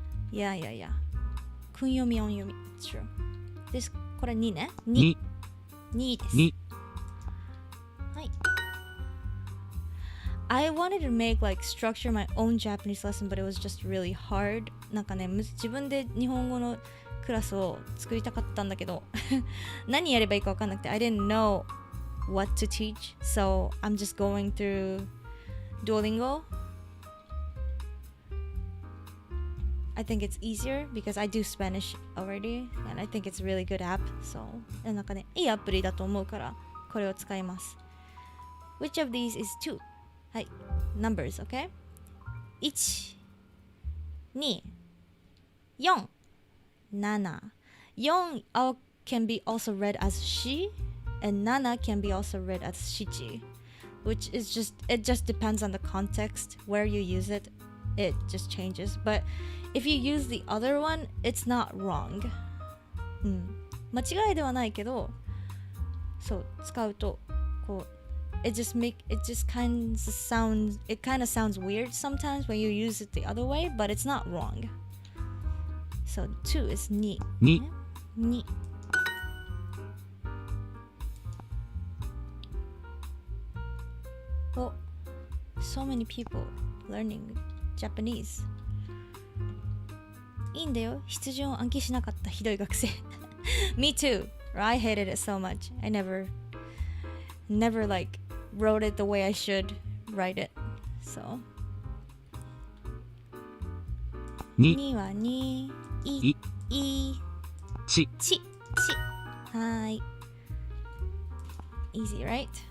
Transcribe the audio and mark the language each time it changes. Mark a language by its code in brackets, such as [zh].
[en] Yeah. Kunyomi, onyomi. It's true. This, [ja] これ2ね。 2です。はい。 [en] I wanted to make like structure my own Japanese lesson, but it was just really hard. [ja] なんかね、自分で日本語のクラスを作りたかったんだけど何やればいいか分かんなくて [en] I didn't know what to teach, so I'm just going through Duolingo. I think it's easier because I do Spanish already and I think it's a really good app. [ja] So なんかね、いいアプリだと思うからこれを使います。 [en] Which of these is 2? はい、numbers, okay? 1 2 4 7 4 can be also read as she, and nana can be also read as shichi, which is it just depends on the context where you use it. It just changes, but if you use the other one, it's not wrong. [ja] 間違いではないけど、そう使うとこう [en] it kind of sounds weird sometimes when you use it the other way, but it's not wrong. So 2 is 2 2 Oh, so many people learning Japanese. [ja] いいんだよ。筆順を暗記しなかったひどい学生。 [en] Me too. I hated it so much. I never like wrote it the way I should write it. So [ja] 2は2いちはい。 [en] Easy, right?